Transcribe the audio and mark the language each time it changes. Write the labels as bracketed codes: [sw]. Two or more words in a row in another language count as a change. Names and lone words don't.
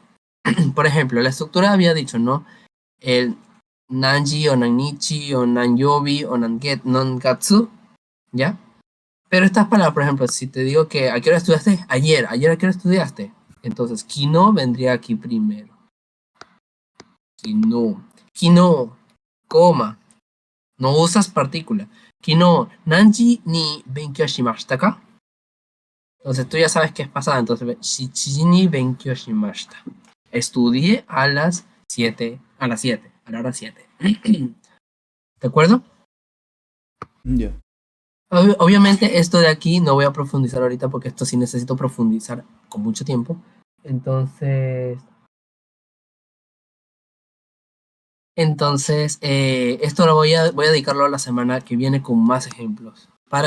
[es] Por ejemplo, la estructura había dicho, ¿no? El nanji o nannichi o nanyobi o nangatsu, ¿ya? Pero estas palabras, por ejemplo, si te digo que ¿a qué hora estudiaste? Ayer ¿a qué hora estudiaste? Entonces, kino vendría aquí primero. Kino, coma, no usas partícula. [ja] 昨日、何時に勉強しましたか? [es] Entonces tú ya sabes que es pasada, entonces [ja] 七に勉強しました. [es] Estudié a las 7, a la hora 7. ¿De acuerdo? Ya. Obviamente esto de aquí no voy a profundizar ahorita porque esto sí necesito profundizar con mucho tiempo. Entonces esto lo voy a dedicarlo a la semana que viene con más ejemplos para que